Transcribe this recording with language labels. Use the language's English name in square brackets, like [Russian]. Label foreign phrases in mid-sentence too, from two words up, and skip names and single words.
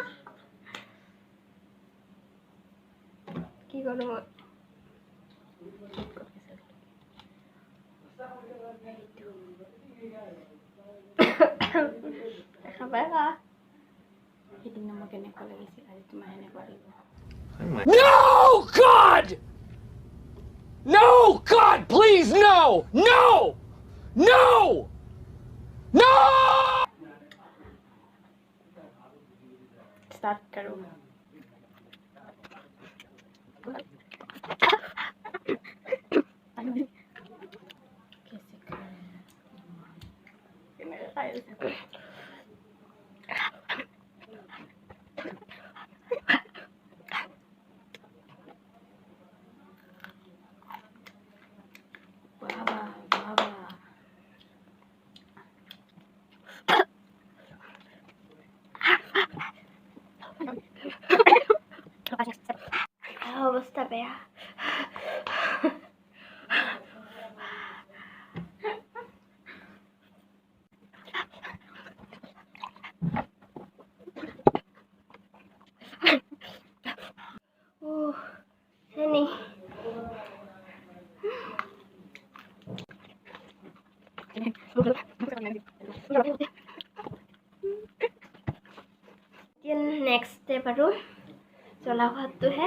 [Assamese] কি কৰোঁ মই? খাবাই খা। সেইদিনা মোক কেনেকুৱা লাগিছিল, আজি তোমাৰ সেনেকুৱা লাগিব। [English] No, God! No, God, please, no! No! No! No! [Hindi] स्टार्ट करो। कैसे खाए? बाबा बाबा [Assamese] অৱস্থা বেয়া। চেনি [English] next step [Assamese] আৰু জ্বলা খোৱাটোহে।